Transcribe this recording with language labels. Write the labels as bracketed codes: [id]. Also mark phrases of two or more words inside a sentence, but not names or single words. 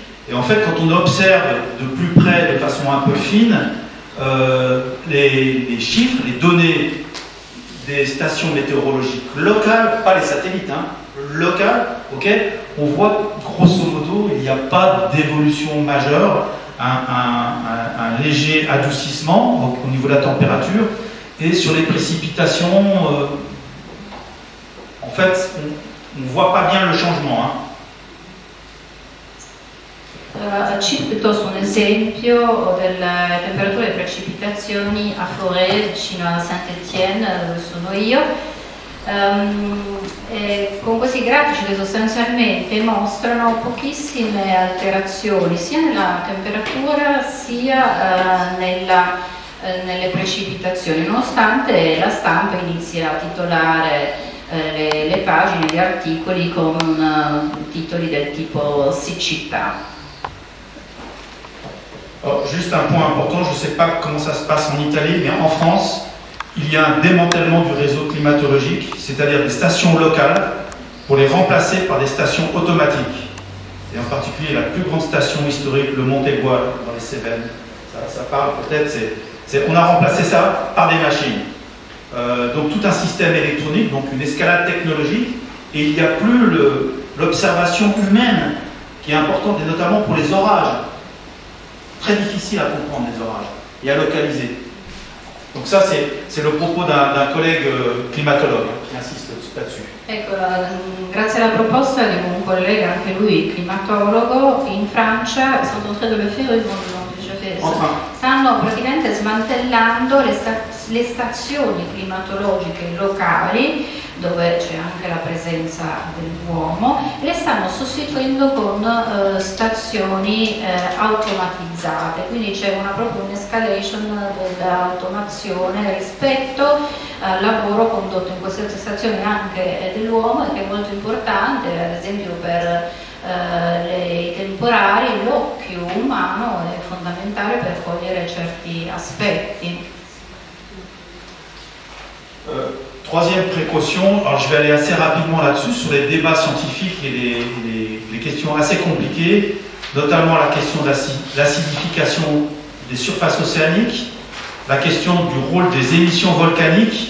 [fr] Et en fait, quand on observe de plus près, de façon un peu fine, les chiffres, les données des stations météorologiques locales, pas les satellites, locales, on voit grosso modo, il n'y a pas d'évolution majeure, un léger adoucissement donc, au niveau de la température, et sur les précipitations, en fait, on ne voit pas bien le changement. [it] Cito piuttosto un esempio delle temperature e precipitazioni a Forez, vicino a Saint-Étienne, dove sono io. Con questi grafici che sostanzialmente mostrano pochissime alterazioni sia nella temperatura sia nelle precipitazioni, nonostante la stampa inizi a titolare le pagine di articoli con titoli del tipo siccità. [fr] Alors, juste un point important, je ne sais pas comment ça se passe en Italie, mais en France, il y a un démantèlement du réseau climatologique, c'est-à-dire des stations locales, pour les remplacer par des stations automatiques. Et en particulier, la plus grande station historique, le Montégoal, dans les Cévennes. Ça parle peut-être, on a remplacé ça par des machines. Donc tout un système électronique, donc une escalade technologique, et il n'y a plus l'observation humaine qui est importante, et notamment pour les orages. Très difficile à comprendre les orages et à localiser. Donc ça c'est le propos d'un collègue climatologue qui insiste là-dessus. [it] Ecco, grazie alla proposta di un collega, anche lui climatologo, in Francia, sono [fr] entré dans le fait, [it] stanno praticamente smantellando le stazioni climatologiche locali dove c'è anche la presenza dell'uomo e le stanno sostituendo con stazioni automatizzate, quindi c'è proprio un'escalation dell'automazione rispetto al lavoro condotto in queste stazioni anche dell'uomo e che è molto importante, ad esempio per i temporali l'occhio umano è fondamentale per cogliere certi aspetti. [fr] Troisième précaution, alors je vais aller assez rapidement là-dessus, sur les débats scientifiques et les questions assez compliquées, notamment la question de l'acidification des surfaces océaniques, la question du rôle des émissions volcaniques.